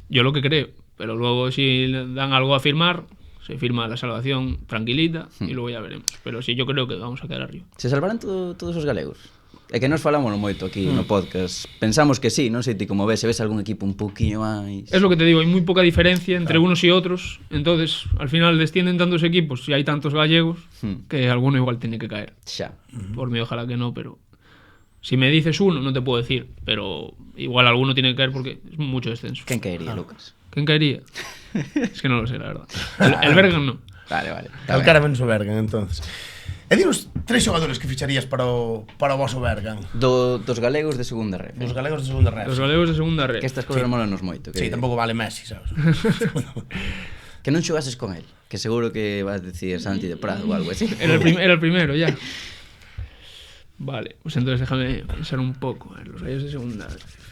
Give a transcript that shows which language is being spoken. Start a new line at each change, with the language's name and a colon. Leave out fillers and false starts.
Spanish: Yo lo que creo, pero luego si dan algo a firmar, se firma la salvación tranquilita y luego ya veremos. Pero sí, yo creo que vamos a quedar arriba.
Galician: Se salvarán todos os galegos? É que nos falamos moito aquí no podcast. Pensamos que sí, non sei ti como ves, se ves algún equipo un poquinho máis...
Spanish: Es lo que te digo, hay muy poca diferencia entre unos y otros, entonces al final descienden tantos equipos y hay tantos gallegos que alguno igual tiene que caer.
Galician: Xa.
Spanish: Por mí ojalá que no, pero si me dices uno no te puedo decir, pero igual alguno tiene que caer porque es mucho descenso.
Galician: Quen caería, Lucas?
Spanish: ¿Quién caería? Es que no lo sé, la verdad. El Bergan no. Vale.
Galician: Calcara menos o Bergan, entonces. E dinos 3 xogadores que ficharías para o voso Bergan. Dos galegos de segunda ref. Os galegos de segunda red. Los galegos de segunda red. Que estas cosas molanos moito. Sí, tampouco vale Messi, sabes? Que non xogases con él. Que seguro que vas a decir Santi de Prado ou algo así.
Spanish: Era el primero, ya. Vale, pues entonces déjame pensar un poco. A ver, los gallegos de segunda red.